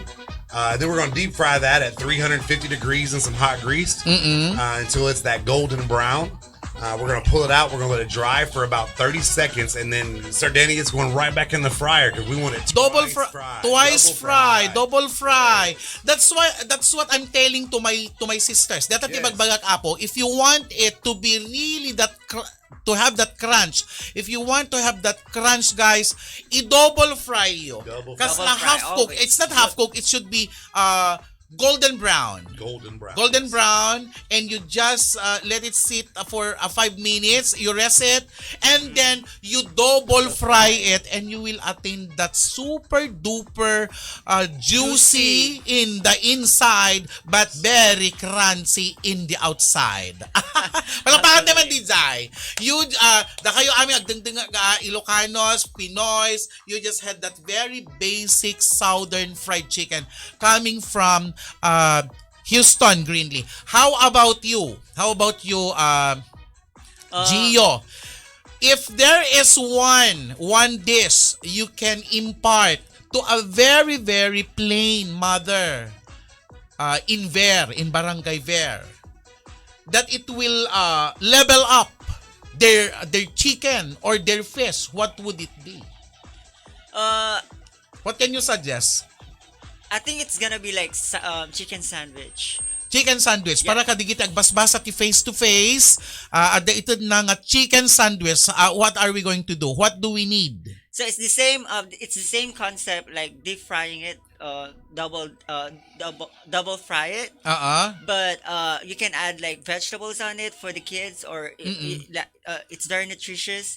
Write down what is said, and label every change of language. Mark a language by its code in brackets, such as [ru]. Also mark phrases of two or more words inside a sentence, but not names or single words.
[en] Then we're gonna deep fry that at 350 degrees in some hot grease until it's that golden brown. We're going to pull it out. We're going to let it dry for about 30 seconds. And then, Sir Danny, it's going right back in the fryer because we want it twice fry. That's what I'm telling to my sisters. That Yes. [ilo] ibagbagak apo, [en] if you want it to be really to have that crunch. If you want to have that crunch, guys, i-double fry yo. [tl] Kasi [en] Double fry, half cook, always. it's not half cook, it should be golden brown. Golden brown, and you just let it sit for 5 minutes. You rest it, and then you double fry it, and you will attain that super duper juicy in the inside, but very crunchy in the outside. [tl] Palapakan naman din, [en] Zay. You, [ilo] da kayo aming agdengdeng Ilocanos, Pinoys, [en] you just had that very basic southern fried chicken coming from Houston, Greenlee. How about you, Gio? If there is one dish you can impart to a very, very plain mother in Barangay Ver, that it will level up their chicken or their fish, what would it be? What can you suggest? I think it's gonna be like chicken sandwich. Chicken sandwich. [ilo] Para kadigiti agbasbasa ti [en] face to face. [ilo] Ada ito na nga [en] chicken sandwich. What are we going to do? What do we need? So it's the same. It's the same concept, like deep frying it, double fry it. But you can add like vegetables on it for the kids, or it's very nutritious.